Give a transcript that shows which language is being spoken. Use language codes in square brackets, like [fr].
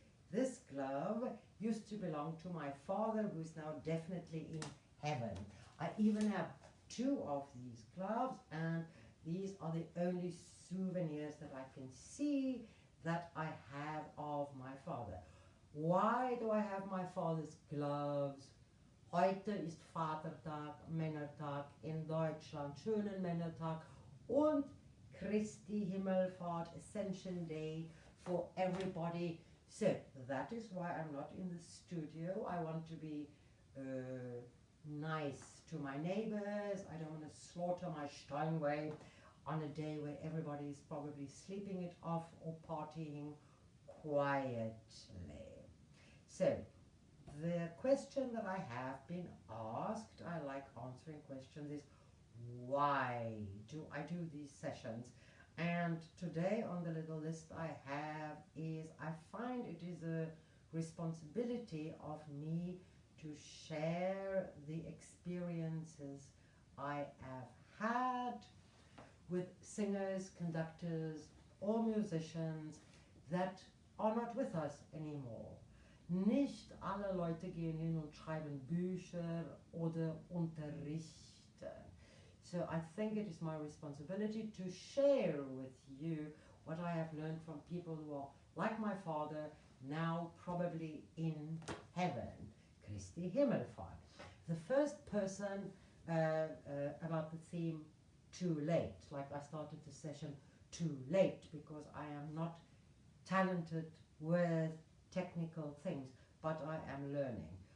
[en] This glove used to belong to my father, who is now definitely in heaven. I even have two of these gloves, and these are the only souvenirs that I can see that I have of my father. Why do I have my father's gloves? [de] Heute ist Vatertag, Männertag in Deutschland, schönen Männertag und Christi Himmelfahrt, [en] Ascension Day for everybody. So that is why I'm not in the studio. I want to be nice to my neighbors. I don't want to slaughter my Steinway on a day where everybody is probably sleeping it off or partying quietly. So, the question that I have been asked, I like answering questions, is why do I do these sessions? And today on the little list I have is, I find it is a responsibility of me to share the experiences I have had with singers, conductors, or musicians that are not with us anymore. [de] Nicht alle Leute gehen hin und schreiben Bücher oder unterrichten. [en] So I think it is my responsibility to share with you what I have learned from people who are like my father, now probably in heaven. Christi Himmelfahrt. The first person about the theme too late, like I started the session too late, because I am not talented with technical things, but I am learning.